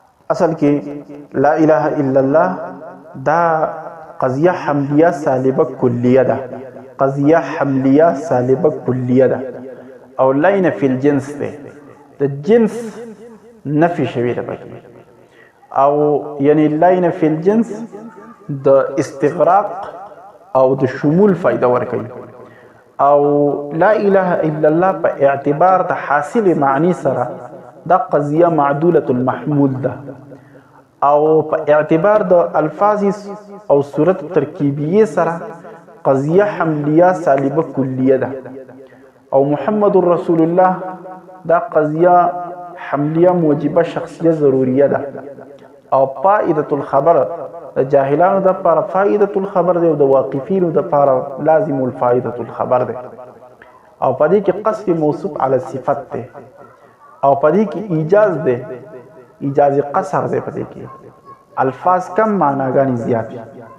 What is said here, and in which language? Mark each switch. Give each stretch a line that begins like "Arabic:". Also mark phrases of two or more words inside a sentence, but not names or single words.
Pashto: اصل کې
Arabic: لا اله الا الله
Pashto: دا قضیه حملیه سالبه کلیه ده، قضیه حملیه سالبه کلیه ده، او
Arabic: لین فی الجنس
Pashto: ده، د جنس نفی شوی ده پکې، او یعنی
Arabic: لین فی الجنس
Pashto: د استغراق او د شمول فائدہ ورکوي. او
Arabic: لا اله الا الله
Pashto: په اعتبار د حاصل معنی سره دا قضیه
Arabic: معدوله المحمول
Pashto: ده، او په اعتبار د الفاظ او صورت ترکیبیه سره قضیه حملیه سالبه کلیه ده، او
Arabic: محمد رسول الله
Pashto: دا قضیه حملیه موجبه شخصیه ضروریه ده، او
Arabic: فائدة الخبر
Pashto: د جاهلانو د لپاره
Arabic: فائدة الخبر
Pashto: دی او د واقفینو د لپاره
Arabic: لازم الفائدة الخبر
Pashto: دی، او پدې کې
Arabic: قصف موصوف علی صفت
Pashto: دی، او پدې کې ایجاز دی، ایجاز قصر دی، پدې کې الفاظ کم معناګانې زیات.